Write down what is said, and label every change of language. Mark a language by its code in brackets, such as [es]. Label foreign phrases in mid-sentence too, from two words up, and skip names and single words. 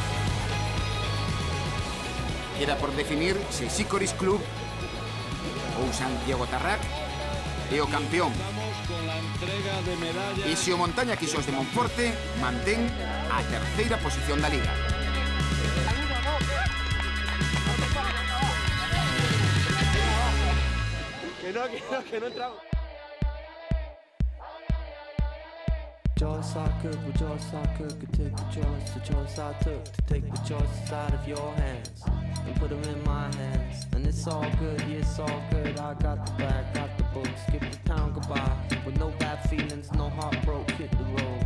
[gl] Queda por definir se Xicoris Club ou Santiago Tarrac é o campeón. E se o Montaña Quixós de Monforte mantén a terceira posición da Liga. [es] Que no entramos. [en] Choice I could take the choice I took to take the choices out of your hands and put them in my hands. And it's all good, yeah, it's all good. I got the bag, got the book, skip the town goodbye with no bad feelings, no heart broke, hit the road.